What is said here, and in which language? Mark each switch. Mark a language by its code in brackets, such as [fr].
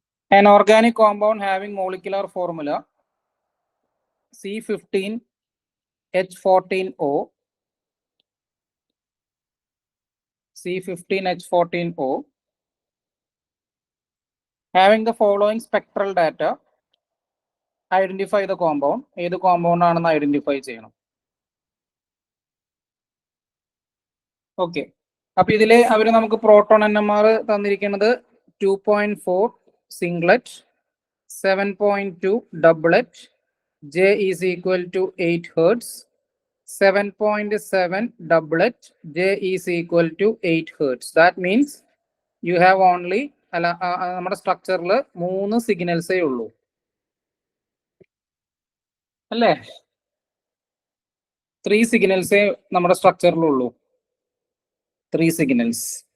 [en] An organic compound having molecular formula C15H14O, C15H14O, having the following spectral data, identify the compound. [ml] ഏത് compound ആണെന്ന് identify ചെയ്യണം. Okay, അപ്പൊ ഇതിലെ അവര് നമുക്ക് പ്രോട്ടോൺ NMR തന്നിരിക്കുന്നത് 2.4 singlet, 7.2 ഡബിളറ്റ്, [en] J is equal to 8 hertz, 7.7 doublet, J is equal to 8 hertz. That means you have only [ml] നമ്മുടെ സ്ട്രക്ചറിൽ 3 സിഗ്നൽസേ ഉള്ളൂ അല്ലേ. 3 സിഗ്നൽസേ നമ്മുടെ സ്ട്രക്ചറിലുള്ളൂ. 3 സിഗ്നൽസ്.